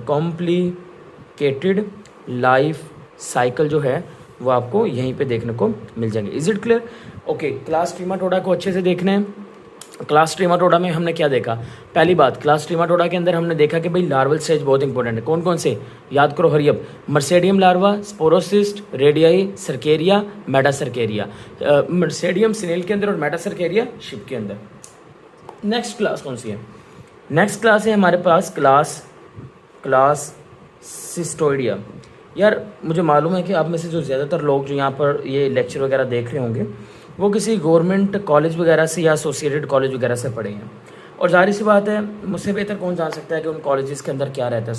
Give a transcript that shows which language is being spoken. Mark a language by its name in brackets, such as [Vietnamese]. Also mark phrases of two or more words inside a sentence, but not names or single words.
[English] complicated life cycle [Hindi] जो है वो आपको यहीं पे देखने को मिल जाएंगे। [English] Is it clear? [Hindi] ओके, [English] class Trematoda [Hindi] को अच्छे से देखना है। [English] class Trematoda [Hindi] में हमने क्या देखा, पहली बात [English] class Trematoda [Hindi] के अंदर हमने देखा कि भाई [English] larval stage [Hindi] बहुत इंपॉर्टेंट है। कौन कौन से याद करो, हरियप, मर्सेडियम लार्वा, स्पोरोसिस्ट, रेडियाई, सर्केरिया, मेटासर्केरिया। मर्सेडियम स्नेल के अंदर और मेटासर्केरिया शिप के अंदर। [English] next class [Hindi] कौन सी है, [English] next class [Hindi] है हमारे पास [English] class Cestoidea. [Hindi] यार मुझे मालूम है कि आप में से जो ज़्यादातर लोग जो यहाँ पर ये लेक्चर वगैरह देख रहे होंगे वो किसी [English] government college [Hindi] वगैरह से या [English] associated college [Hindi] वगैरह से पढ़े हैं, और जाहिर सी बात है मुझसे बेहतर कौन जान सकता है कि उन कॉलेजेस के अंदर क्या रहता है।